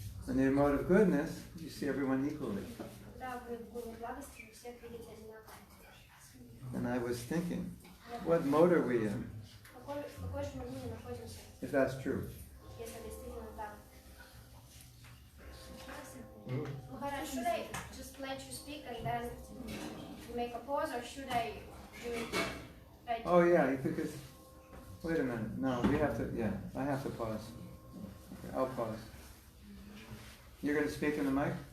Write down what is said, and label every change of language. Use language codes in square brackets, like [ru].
[en] When you're in the mode of goodness, you see everyone equally. [ru] Когда вы в гуне благости, вы всех видите одинаково. [en] And I was thinking, what mode are we in, [ru] В какой же мы гуне находимся, [en] if that's true? [ru] если действительно так? [en] Maharaj, should I just let you speak and then make a pause, or should I do it right? Oh yeah, because, wait a minute, no, we have to, yeah, I have to pause. Okay, I'll pause. You're going to speak in the mic?